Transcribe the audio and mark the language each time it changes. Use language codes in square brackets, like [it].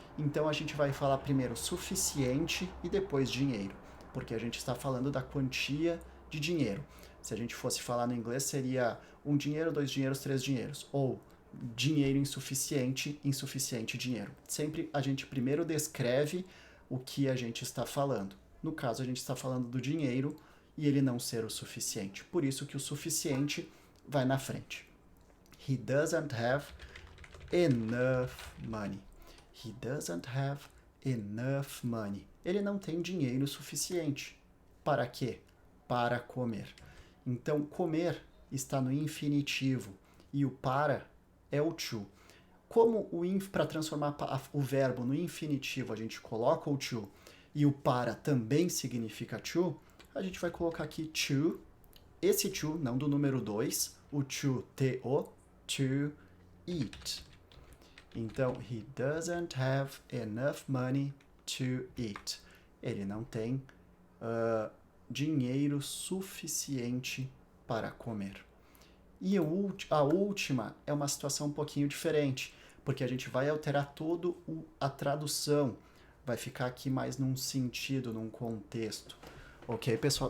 [pt] Então a gente vai falar primeiro suficiente e depois dinheiro, porque a gente está falando da quantia de dinheiro. Se a gente fosse falar no inglês, seria 1 dinheiro, 2 dinheiros, 3 dinheiros. Ou dinheiro insuficiente, insuficiente dinheiro. Sempre a gente primeiro descreve o que a gente está falando. No caso, a gente está falando do dinheiro e ele não ser o suficiente. Por isso que o suficiente vai na frente. [en] He doesn't have enough money. He doesn't have enough money. [pt] Ele não tem dinheiro suficiente. Para quê? Para comer. Então, comer está no infinitivo e o para é o to. Como para transformar o verbo no infinitivo a gente coloca o to e o para também significa to, a gente vai colocar aqui to, esse to, não do número 2, o to, T-O, to eat. [en] Então, he doesn't have enough money to eat. [pt] Ele não tem dinheiro suficiente para comer. E a última é uma situação um pouquinho diferente, porque a gente vai alterar toda a tradução. Vai ficar aqui mais num sentido, num contexto. Ok, pessoal?